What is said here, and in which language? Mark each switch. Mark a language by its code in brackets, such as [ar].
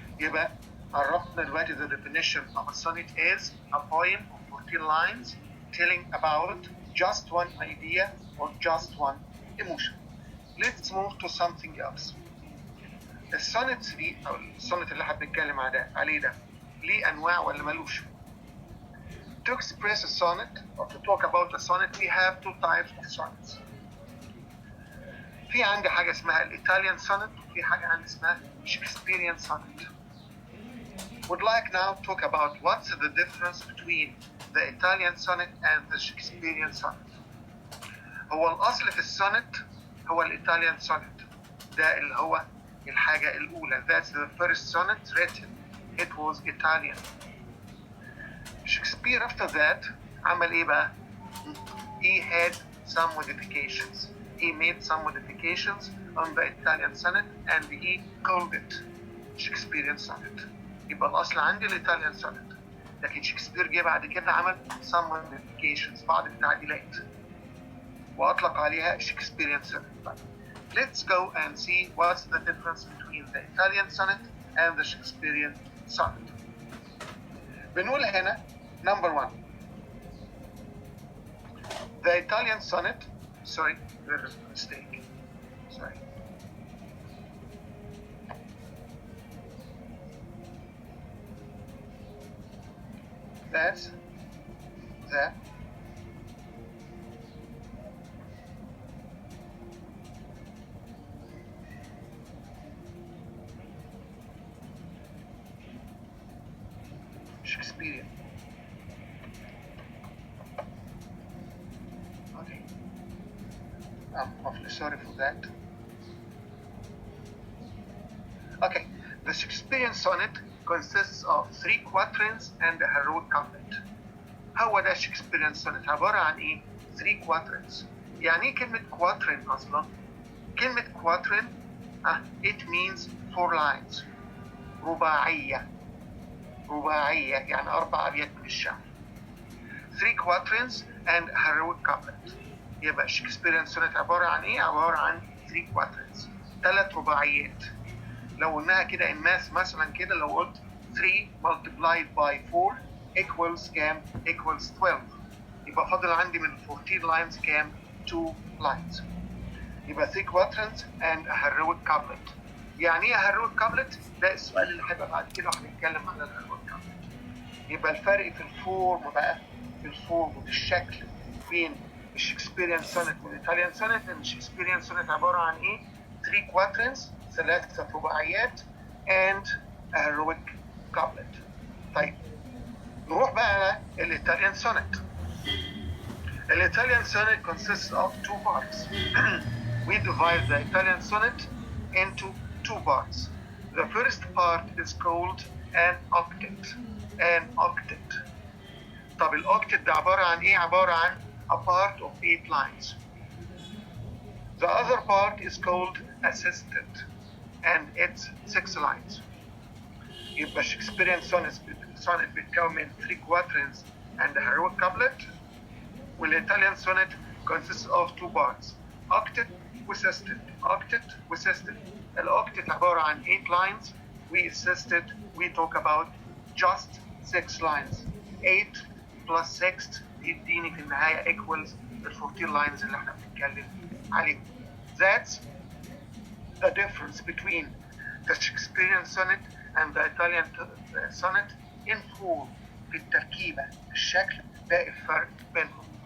[ar] يبقى عرفنا دلوقتي [en] the definition of a sonnet is a poem of 14 lines telling about just one idea or just one emotion. Let's move to something else. [ar] السونتس دي او السونت اللي احنا بنتكلم عليه ده ليه انواع ولا ملوش؟ [en] To express a sonnet or to talk about a sonnet we have two types of sonnets. [ar] في عندي حاجة اسمها الإيطاليان sonnet وفي حاجة عندي اسمها Shakespearean sonnet. [en] Would like now to talk about what's the difference between the Italian sonnet and the Shakespearean sonnet. [ar] هو الأصل في السونت هو الإيطاليان sonnet. ده اللي هو الحاجة الأولى. [en] That's the first sonnet written. It was Italian. Shakespeare after that [ar] عمل إيه بقى؟ [en] He had some modifications. He made some modifications on the Italian sonnet and he called it Shakespearean sonnet. [ar] يبقى الأصل عندي الإيطاليان sonnet. لكن شكسبير جه بعد كده عمل [en] some modifications [ar] بعض التعديلات وأطلق عليها Shakespearean sonnet. [en] Let's go and see what's the difference between the Italian sonnet and the Shakespearean sonnet. [ar] بنقول هنا [en] number one. The Italian sonnet, sorry, there is a mistake. Sorry. That's the Shakespearean. Okay. I'm awfully sorry for that. Okay, the Shakespearean sonnet consists of 3 quatrains and a heroic couplet. [ar] هو ده Shakespearean sonnet عبارة عن إيه؟ 3 quatrains. يعني إيه كلمة quatrain أصلا؟ كلمة quatrain [en] it means 4 lines. [ar] رباعية يعني 4 أبيات من الشعر. [en] 3 quatrains and a heroic couplet. [ar] يبقى Shakespearean sonnet عبارة عن [en] إيه؟ عبارة عن 3 quatrains. [ar] 3 رباعيات. لو قلناها كده الناس مثلا كده لو قلت [en] 3 multiplied by 4 equals [ar] كام؟ [en] equals 12. [ar] يبقى فاضل عندي من [en] 14 lines [ar] كام؟ [en] 2 lines. [ar] يبقى [en] 3 quatrains and a heroic couplet. [ar] يعني ايه heroic couplet؟ ده السؤال اللي هيبقى بعد كده وهنتكلم عن الheroic couplet. يبقى الفرق في الفورم بقى، في الفورم وفي الشكل بين الشكسبيريان سونت والايطاليان سونت. ان الشكسبيريان سونت عباره عن ايه؟ [en] 3 quatrains [ar] 3 رباعيات [en] and a heroic couplet. [ar] طيب نروح بقى على الايطاليان سونت. [en] الايطاليان sonnet consists of 2 parts. We divide the Italian sonnet into 2 parts. The first part is called an octet. An octet. [ar] طب الأوكتت ده عبارة عن إيه؟ عبارة عن [en] a part of 8 lines. The other part is called a sestet and it's 6 lines. [ar] يبقى [en] Shakespearean sonnet [ar] بيتكون من [en] 3 quatrains and a heroic couplet. والإيطاليان sonnet consists of 2 parts. Octet وsestet. Octet وsestet. [ar] الأوكتت عبارة عن [en] 8 lines. والsestet we talk about just 6 lines. 8 plus 6 [ar] يديني في النهاية [en] equals the 14 lines [ar] اللي احنا بنتكلم عليهم. [en] That's the difference between the Shakespearean sonnet and the Italian sonnet in form. [ar] في التركيبة، في الشكل، ده الفرق بينهم.